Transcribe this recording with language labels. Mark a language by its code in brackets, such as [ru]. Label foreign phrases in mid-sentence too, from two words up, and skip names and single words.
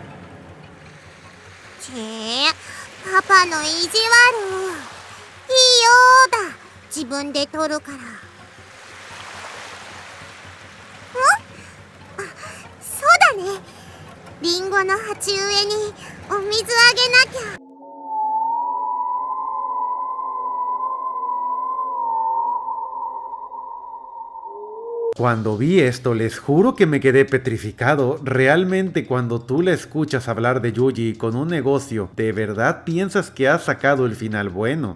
[ja] パパの意地悪。いいよーだ。自分で取るから。そうだね。リンゴの鉢植えにお水あげなきゃ。 [es] Cuando vi esto, les juro que me quedé petrificado. Realmente cuando tú la escuchas hablar de Yuji con un negocio, ¿de verdad piensas que ha sacado el final bueno?